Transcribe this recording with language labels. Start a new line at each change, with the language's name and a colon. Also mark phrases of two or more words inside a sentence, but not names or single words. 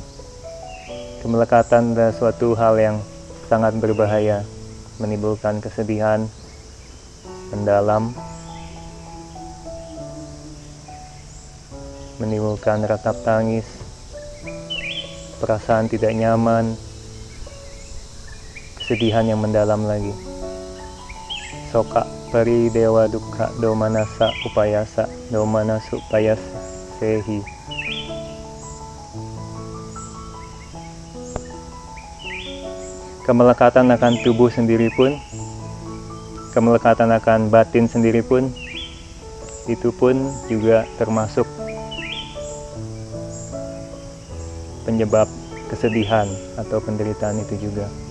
Indonesian: Kemelekatan adalah suatu hal yang sangat berbahaya, menimbulkan kesedihan mendalam, menimbulkan ratap tangis, perasaan tidak nyaman, kesedihan yang mendalam lagi.
Pali: Soka pari dewa dukkha domanasa upayasa domanasu upayasa sehi.
Indonesian: Kemelekatan akan tubuh sendiri pun, kemelekatan akan batin sendiri pun, itu pun juga termasuk penyebab kesedihan atau penderitaan itu juga.